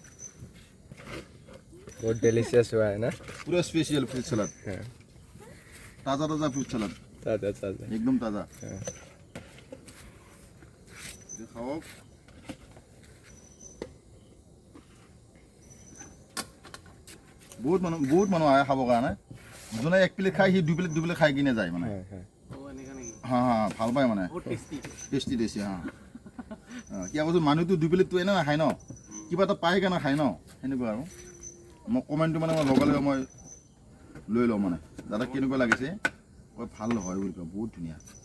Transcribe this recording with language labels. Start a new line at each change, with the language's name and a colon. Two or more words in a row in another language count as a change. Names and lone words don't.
Hindi: बहुत डिलीशियस हुआ है ना पूरा
English: special fruit salad
Hindi: हाँ ताज़ा ताज़ा
English: fruit salad
Hindi: ताज़ा ताज़ा एकदम ताज़ा हाँ ये खाओ बहुत
Assamese: মানুহ আহে খাবৰ কাৰণে যোনে এক প্লেট খায় সি দুই প্লেট খাই কিনে যায় মানে
Hindi: हाँ हाँ
Assamese: হা ভাল পায় মানে টেষ্টি হা কি কৈছোঁ মানুহটো দুই প্লেটটো এনেও নাখায় ন কিবা এটা পাই কাৰণে খায় ন সেনেকুৱা আৰু মই কমেণ্টটো মানে মই লগে মই লৈ লওঁ মানে দাদা কেনেকুৱা লাগিছে কয় ভাল হয় বুলি কয় বহুত ধুনীয়া